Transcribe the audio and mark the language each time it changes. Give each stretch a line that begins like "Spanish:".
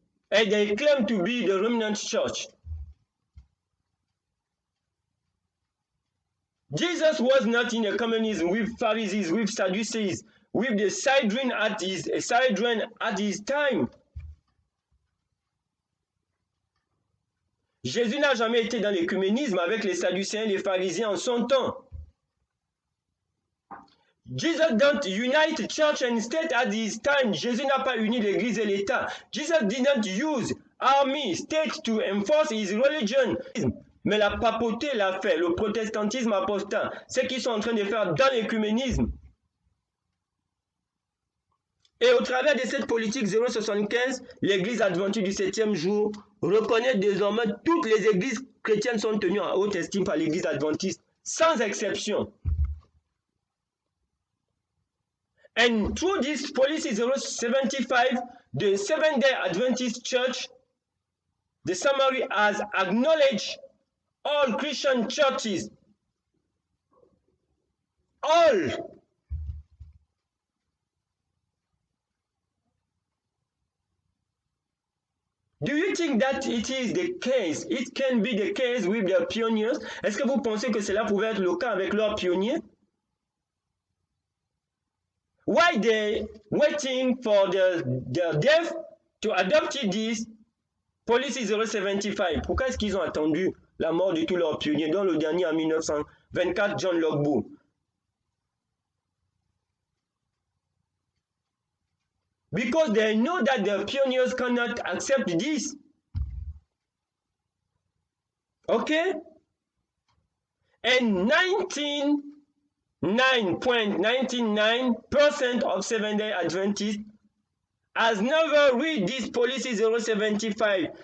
English: And they claim to be the remnant church. Jesus was not in a communism with Pharisees, with Sadducees, with the Sanhedrin at his time.
French: Jésus n'a jamais été dans l'écuménisme avec les Sadducéens et les Pharisiens en son temps.
English: Jesus don't unite church and state at his time.
French: Jésus n'a pas uni l'église et l'État.
English: Jesus didn't use army, state to enforce his religion.
French: Mais la papauté l'a fait, le protestantisme apostat, ce qu'ils sont en train de faire dans l'écuménisme. Et au travers de cette politique 075, l'église adventiste du 7e jour reconnaît désormais toutes les églises chrétiennes sont tenues en haute estime par l'église adventiste, sans exception.
English: And through this policy 075, the Seventh-day Adventist Church, the summary has acknowledged all Christian churches, all. Do you think that it is the case? It can be the case with the pioneers?
French: Est-ce que vous pensez que cela pouvait être le cas avec leurs pionniers?
English: Why they waiting for their death to adopt this policy 075?
French: Pourquoi est-ce qu'ils ont attendu la mort de tous leurs pionniers, dont le dernier en 1924, John Logbourg?
English: Because they know that the pioneers cannot accept this. Okay? And 99.99% of Seventh-day Adventists has never read this policy 075.